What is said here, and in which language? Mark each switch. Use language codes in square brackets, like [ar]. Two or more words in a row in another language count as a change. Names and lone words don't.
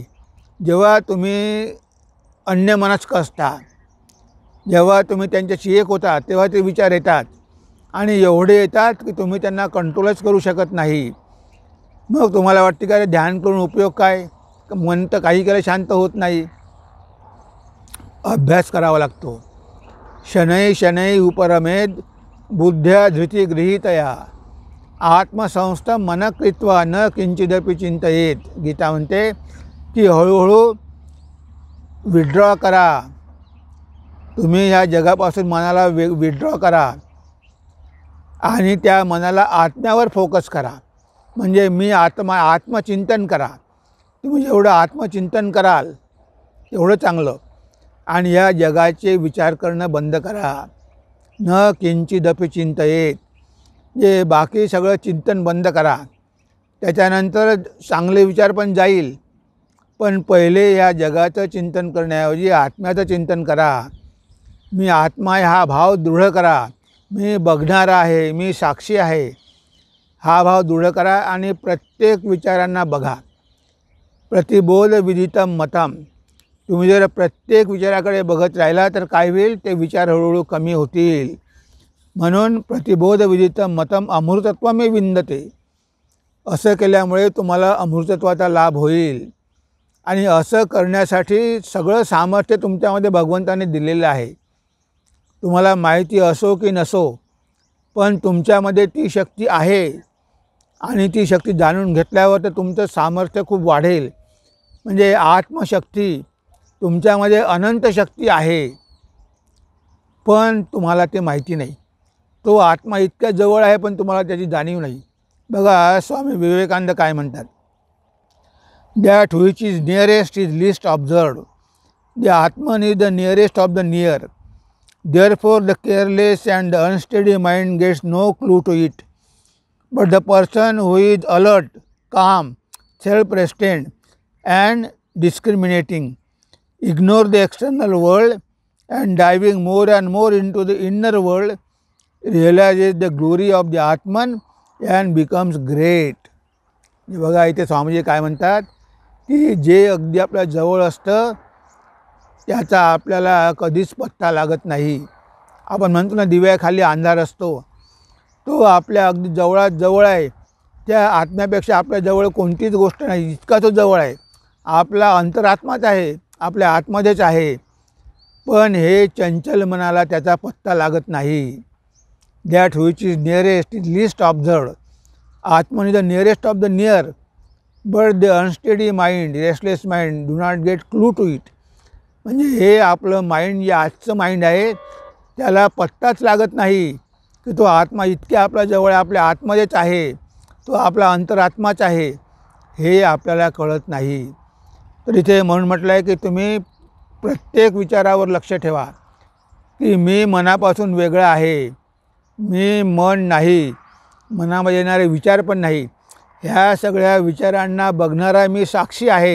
[mr] जेव्हा तुम्ही अन्यमनस्क असता, जेव्हा तुम्ही त्यांच्याशी एक होता, तेव्हा ते विचार येतात आणि एवढे येतात की तुम्ही त्यांना कंट्रोलच करू शकत नाही. मग तुम्हाला वाटते का रे ध्यान करून उपयोग काय, मन तर काही केलं शांत होत नाही. अभ्यास करावा लागतो. [sa] शनै शनै उपरमेद बुद्ध्या धृती गृहीतया आत्मसंस्थ मन कृत्वा न किंचिदपि चिंतयेत. [mr] गीता म्हणते की हळूहळू विड्रॉ करा, तुम्ही ह्या जगापासून मनाला विड्रॉ करा आणि त्या मनाला आत्म्यावर फोकस करा. म्हणजे मी आत्मचिंतन करा. तुम्ही जेवढं आत्मचिंतन कराल तेवढं चांगलं. आणि या जगाचे विचार करणं बंद करा. [sa] न किंचिदपि चिंतयेत, [mr] जे बाकी सगळं चिंतन बंद करा. त्याच्यानंतर चांगले विचार पण जाईल, पण पहिले या जगाचं चिंतन करण्याऐवजी आत्म्याचं चिंतन करा. मी आत्मा आहे हा भाव दृढ करा. मी बघणारा आहे, मी साक्षी आहे, हा भाव दृढ करा. आणि प्रत्येक विचारांना बघा. [sa] प्रतिबोध विदितम मतम. [mr] तुम्ही जर प्रत्येक विचाराकडे बघत राहिला तर काय होईल, ते विचार हळूहळू कमी होतील. [sa] म्हणून प्रतिबोध विदितम मतम अमृतत्वमे विंदते. [mr] असं केल्यामुळे तुम्हाला अमृतत्वाचा लाभ होईल. आणि असं करण्यासाठी सगळं सामर्थ्य तुमच्यामध्ये भगवंताने दिलेलं आहे. तुम्हाला माहिती असो की नसो, पण तुमच्यामध्ये ती शक्ती आहे. आणि ती शक्ती जाणून घेतल्यावर तर तुमचं सामर्थ्य खूप वाढेल. म्हणजे आत्मशक्ती, तुमच्यामध्ये अनंत शक्ती आहे, पण तुम्हाला ते माहिती नाही. तो आत्मा इतक्या जवळ आहे पण तुम्हाला त्याची जाणीव नाही. बघा स्वामी विवेकानंद काय म्हणतात, [en] That which is nearest is least observed. The Atman is the nearest of the near. Therefore, the careless and the unsteady mind gets no clue to it. But the person who is alert, calm, self-restrained, and discriminating, ignore the external world and diving more and more into the inner world, realizes the glory of the Atman and becomes great. [mr] बघा इथे स्वामीजी काय म्हणतात की जे अगदी आपल्या जवळ असतं त्याचा आपल्याला कधीच पत्ता लागत नाही. आपण म्हणतो ना दिव्याखाली अंधार असतो, तो आपल्या अगदी जवळात जवळ आहे. त्या आत्म्यापेक्षा आपल्या जवळ कोणतीच गोष्ट नाही, इतका तो जवळ आहे. आपला अंतरात्माच आहे, आपल्या आतमध्येच आहे. पण हे चंचल मनाला त्याचा पत्ता लागत नाही. [en] That which is nearest is least observed. Atman is the nearest of the near, but the unsteady mind, restless mind do not get clue to it. [mr] म्हणजे हे आपलं माइंड, जे आजचं माइंड आहे, त्याला पत्ताच लागत नाही की तो आत्मा इतक्या आपल्या जवळ, आपल्या आतमध्येच आहे, तो आपला अंतरात्माच आहे, हे आपल्याला कळत नाही. तर इथे म्हणून म्हटलं आहे की तुम्ही प्रत्येक विचारावर लक्ष ठेवा की मी मनापासून वेगळं आहे, मी मन नाही, मनामध्ये येणारे विचार पण नाही, ह्या सगळ्या विचारांना बघणारा मी साक्षी आहे.